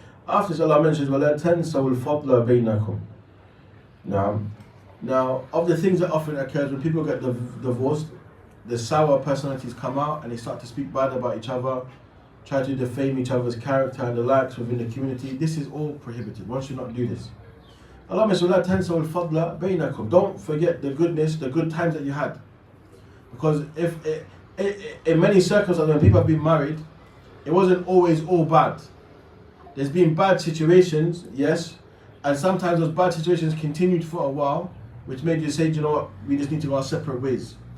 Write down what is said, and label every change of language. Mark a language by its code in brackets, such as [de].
[en] After this, Allah mentions, [ar] وَلَا تَنْسَوُا الْفَضْلَ بَيْنَكُمْ. [en] Now, of the things that often occurs when people get divorced, the sour personalities come out and they start to speak bad about each other, try to defame each other's character and the likes within the community. This is all prohibited. One should not do this. Allah says, [ar] وَلَا تَنْسَوُا الْفَضْلَ بَيْنَكُمْ. [en] Don't forget the goodness, the good times that you had. Because if in many circumstances when people have been married, it wasn't always all bad. There's been bad situations, yes, and sometimes those bad situations continued for a while, which made you say, you know what, we just need to go our separate ways.